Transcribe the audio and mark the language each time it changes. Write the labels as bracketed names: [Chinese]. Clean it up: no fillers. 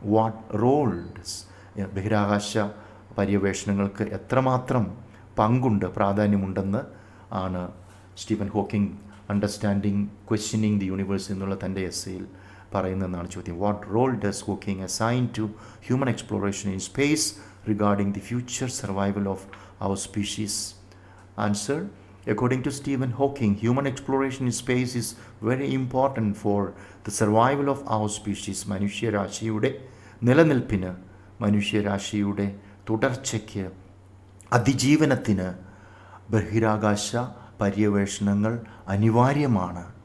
[English] what roles, [Malayalam] ബഹിരാകാശ പര്യവേഷണങ്ങൾക്ക് എത്രമാത്രം പങ്കുണ്ട്, പ്രാധാന്യമുണ്ടെന്ന് ആണ് Stephen Hawking understanding questioning the universe എന്നുള്ള തൻ്റെ എസ്സേയിൽ പറയുന്നതെന്നാണ് ചോദ്യം. [English] What role does Hawking assign to human exploration in space regarding the future survival of our species? Answer: According to Stephen Hawking, human exploration in space is very important for the survival of our species. [Malayalam] മനുഷ്യരാശിയുടെ നിലനിൽപ്പിന്, മനുഷ്യരാശിയുടെ തുടർച്ചയ്ക്ക്, അതിജീവനത്തിന് ബഹിരാകാശ പര്യവേഷണങ്ങൾ അനിവാര്യമാണ്.